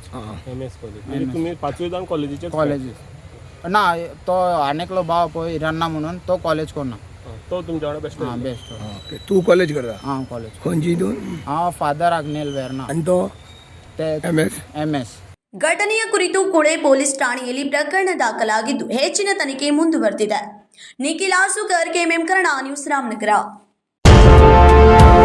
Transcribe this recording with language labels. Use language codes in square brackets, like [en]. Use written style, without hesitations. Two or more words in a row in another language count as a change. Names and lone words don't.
[kok] म्हणजे तुम्ही 5 जाण कॉलेजीचे? ना, तो आनेकलो भाव पळय हिरण्ण म्हणून, तो कॉलेज करना. तो तुमच्या वांगडा बेस्ट? बेस्ट. ओके. तू कॉलेज करता? हांव कॉलेज. खंयची तू? हांव फादर आग्नेल वेर्ना. आनी तो? ते एमएस. [kn] ಘಟನೆಯ ಕುರಿತು ಕುಳೆ ಪೊಲೀಸ್ ಠಾಣೆಯಲ್ಲಿ ಪ್ರಕರಣ ದಾಖಲಾಗಿದ್ದು ಹೆಚ್ಚಿನ ತನಿಖೆ ಮುಂದುವರೆದಿದೆ. ನಿಖಿಲ್ ಆಸುಕರ್, ಕೆಎಂಎಂ ಕನ್ನಡ ನ್ಯೂಸ್, ರಾಮನಗರ.